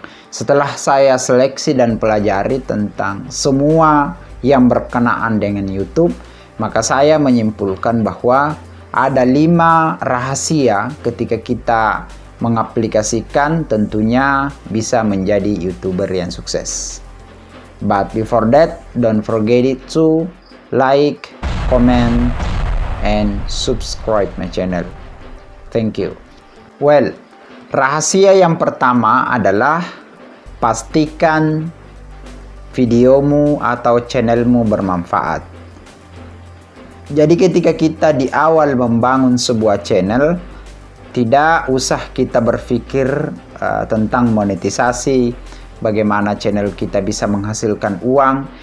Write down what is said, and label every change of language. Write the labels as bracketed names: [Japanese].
[Indonesian] Setelah saya seleksi dan pelajari tentang semua yang berkenaan dengan YouTube, maka saya menyimpulkan bahwa ada 5 rahasia ketika kita mengaplikasikan tentunya bisa menjadi YouTuber yang sukses. [English] But before that, don't forget it to like, comment, and subscribe my channel. Thank you. [Indonesian] Well, rahasia yang pertama adalah pastikan videomu atau channelmu bermanfaat. Jadi ketika kita di awal membangun sebuah channel, tidak usah kita berpikir tentang monetisasi, bagaimana channel kita bisa menghasilkan uang.